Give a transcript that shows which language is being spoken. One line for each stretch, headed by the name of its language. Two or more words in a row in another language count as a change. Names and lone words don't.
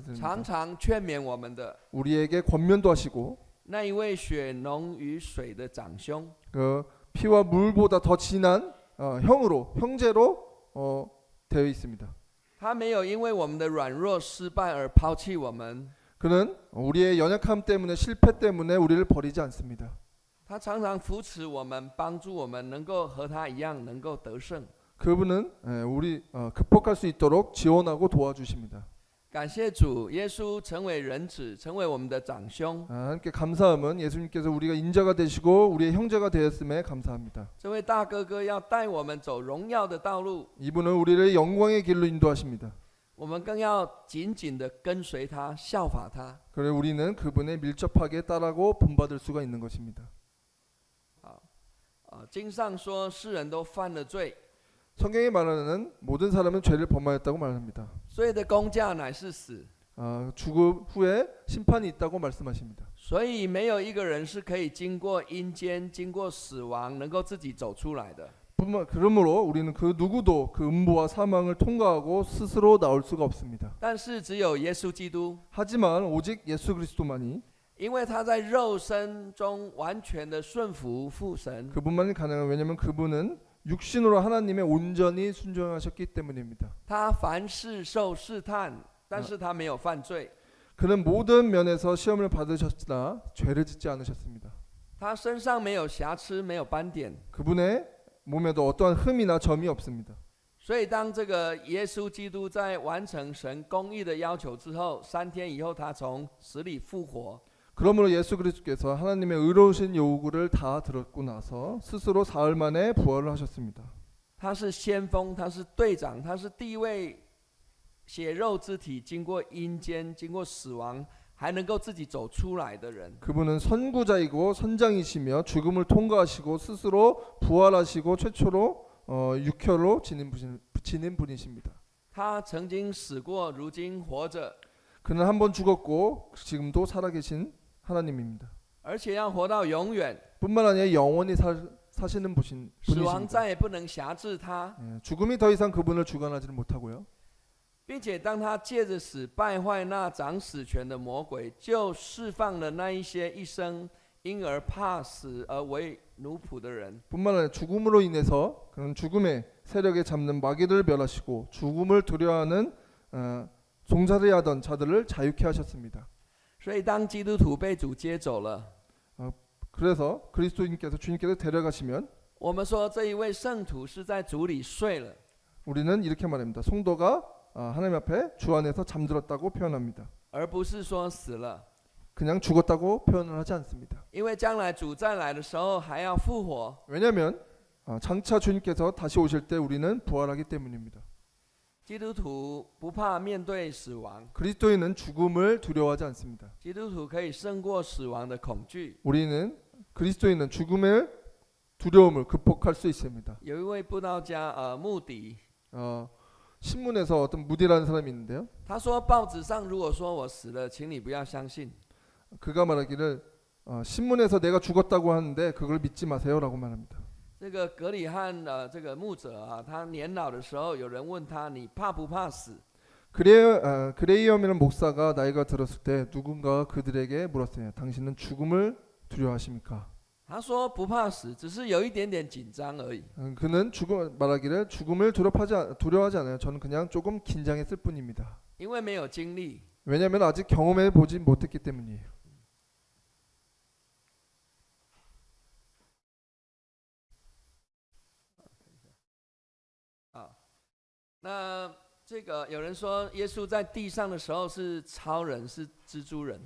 Chinese: 常
Korean: 드립니다.
Chinese: 常劝勉我们的
Korean: 우리에게 권면도 하시고
Chinese: 那一位血浓于水的长兄。
Korean: 그 피와 물보다 더 진한 형제로 되어 있습니다.
Chinese: 他没有因为我们的软弱失败而抛弃我们，
Korean: 그는 우리의 연약함 때문에 실패 때문에 우리를 버리지 않습니다.
Chinese: 他常常扶持我们，帮助我们能够和他一样能够得胜。
Korean: 그분은 우리 극복할 수 있도록 지원하고 도와주십니다.
Chinese: 感谢主，耶稣成为人子，成为我们的长兄。
Korean: 함께 감사함은 예수님께서 우리가 인자가 되시고 우리의 형제가 되었음에 감사합니다.
Chinese: 这位大哥哥要带我们走荣耀的道路，
Korean: 이분은 우리를 영광의 길로 인도하십니다.
Chinese: 我们更要紧紧地跟随他，效法他。
Korean: 그래 우리는 그분의 밀접하게 따라고 본받을 수가 있는 것입니다.
Chinese: 经上说，世人都犯了罪，
Korean: 성경이 말하는 모든 사람은 죄를 범하였다고 말합니다.
Chinese: 罪的工价乃是死，
Korean: 죽음 후에 심판이 있다고 말씀하십니다.
Chinese: 所以没有一个人是可以经过阴间、经过死亡，能够自己走出来的。
Korean: 그러므로 우리는 그 누구도 그 음부와 사망을 통과하고 스스로 나올 수가 없습니다.
Chinese: 但是只有耶稣基督，
Korean: 하지만 오직 예수 그리스도만이
Chinese: 因为他在肉身中完全的顺服父神，
Korean: 그분만이 가능한 왜냐하면 그분은 육신으로 하나님의 온전히 순종하셨기 때문입니다.
Chinese: 他凡事受试探，但是他没有犯罪。
Korean: 그는 모든 면에서 시험을 받으셨으나 죄를 짓지 않으셨습니다.
Chinese: 他身上没有瑕疵，没有斑点。
Korean: 그분의 몸에도 어떠한 흠이나 점이 없습니다.
Chinese: 所以当这个耶稣基督在完成神公义的要求之后，3天以后他从死里复活。
Korean: 그러므로 예수 그리스도께서 하나님의 의로우신 요구를 다 들었고 나서 스스로 사흘 만에 부활을 하셨습니다.
Chinese: 他是先锋，他是队长，他是第一位血肉之体经过阴间、经过死亡，还能够自己走出来的人。
Korean: 그분은 선구자이고 선장이시며 죽음을 통과하시고 스스로 부활하시고 최초로 육혈로 지닌 분이십니다.
Chinese: 他曾经死过，如今活着，
Korean: 그는 한 번 죽었고 지금도 살아계신 하나님입니다.
Chinese: 而且要活到永远。
Korean: 뿐만 아니라 영원히 사시는
Chinese: 死亡
Korean: 분이십니다.
Chinese: 再也不能辖制他，
Korean: 죽음이 더 이상 그분을 주관하지는 못하고요.
Chinese: 并且当他借着死败坏那掌死权的魔鬼，就释放了那一些一生因而怕死而为奴仆的人。
Korean: 뿐만 아니라 죽음으로 인해서 그는 죽음의 세력에 잡는 마귀들을 멸하시고 죽음을 두려워하는 종살이 하던 자들을 자유케 하셨습니다.
Chinese: 所以当基督徒被主接走了，
Korean: 그래서 그리스도인께서 주님께서 데려가시면
Chinese: 我们说这一位圣徒是在主里睡了，
Korean: 우리는 이렇게 말합니다. 성도가 하나님 앞에 주 안에서 잠들었다고 표현합니다.
Chinese: 而不是说死了。
Korean: 그냥 죽었다고 표현을 하지 않습니다.
Chinese: 因为将来主再来的时候还要复活。
Korean: 왜냐하면 장차 주님께서 다시 오실 때 우리는 부활하기 때문입니다.
Chinese: 基督徒不怕面对死亡，
Korean: 그리스도인은 죽음을 두려워하지 않습니다.
Chinese: 基督徒可以胜过死亡的恐惧。
Korean: 우리는 그리스도인은 죽음의 두려움을 극복할 수 있습니다.
Chinese: 有一位布道家穆迪，
Korean: 신문에서 어떤 무디라는 사람이 있는데요.
Chinese: 他说报纸上如果说我死了，请你不要相信。
Korean: 그가 말하기를 신문에서 내가 죽었다고 하는데 그걸 믿지 마세요라고 말합니다.
Chinese: 这个格里汉这个牧者啊，他年老的时候，有人问他你怕不怕死？
Korean: 그레이엄이라는 목사가 나이가 들었을 때 누군가 그들에게 물었어요. 당신은 죽음을 두려워하십니까?
Chinese: 他说不怕死，只是有一点点紧张而已。
Korean: 그는 말하기를 죽음을 두려워하지 않아요. 저는 그냥 조금 긴장했을 뿐입니다.
Chinese: 因为没有经历。
Korean: 왜냐하면 아직 경험해 보지 못했기 때문이에요.
Chinese: 那这个有人说耶稣在地上的时候是超人，是蜘蛛人。